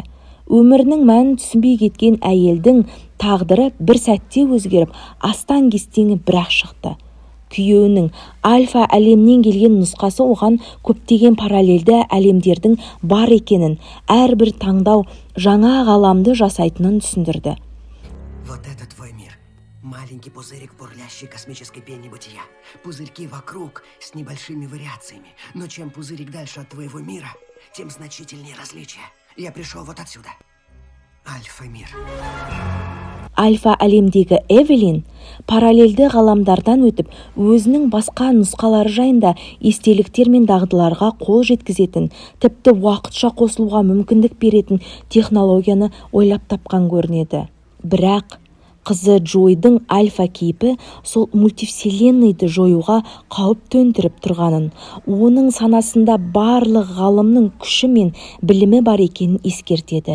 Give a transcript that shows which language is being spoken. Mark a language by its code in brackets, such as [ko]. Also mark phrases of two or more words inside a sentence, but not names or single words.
[kk] Өмірінің мәнін түсінбей кеткен әйелдің тағдыры бір сәтте өзгеріп, астан-кестеңі бір-ақ шықты. Күйеуінің альфа әлемнен келген нұсқасы оған көптеген параллельді әлемдердің бар екенін, әрбір таңдау жаңа ғаламды жасайтынын түсіндірді. [ru] Вот это твой мир. Маленький пузырик в бурлящей космической пене бытия. Пузырьки вокруг с небольшими вариациями. Но чем пузырик дальше от твоего мира, тем значительнее различия. Я пришел вот отсюда. Альфа-мир. [kk] Альфа әлемдегі Эвелин параллельді ғаламдардан өтіп, өзінің басқа нұсқалары жайында естеліктер мен дағдыларға қол жеткізетін, тіпті уақытша қосылуға мүмкіндік беретін технологияны ойлап тапқан көрінеді. Бірақ қызы Джойдың альфа кейпі сол мультивселенныйды жоюға қауіп төндіріп тұрғанын, оның санасында барлық ғалымның күші мен білімі бар екенін ескертеді.